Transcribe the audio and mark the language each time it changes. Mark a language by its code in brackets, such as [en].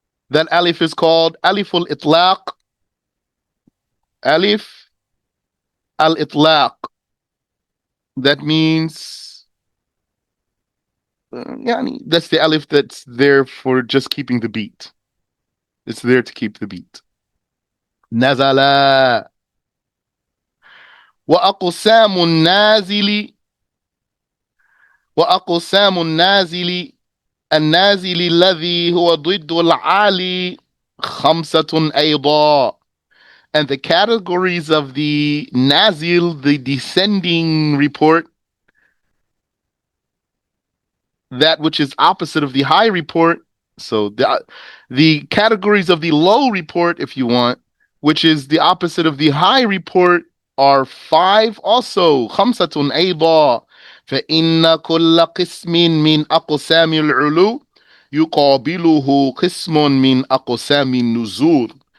[en] That alif is called alif al-itlaq. Alif al-itlaq. That means, that's the alif that's there for just keeping the beat. It's there to keep the beat. Nazala. [ar] وأقسام النازل وأقسام النازل النازل الذي هو ضد العالي خمسة أيضا. [en] And the categories of the nazil, the descending report, that which is opposite of the high report. So the categories of the low report, if you want, which is the opposite of the high report, are 5 also. [ar] خمسة أيضا. فإن كل قسم من أقسام العلو يقابله قسم من أقسام النزول.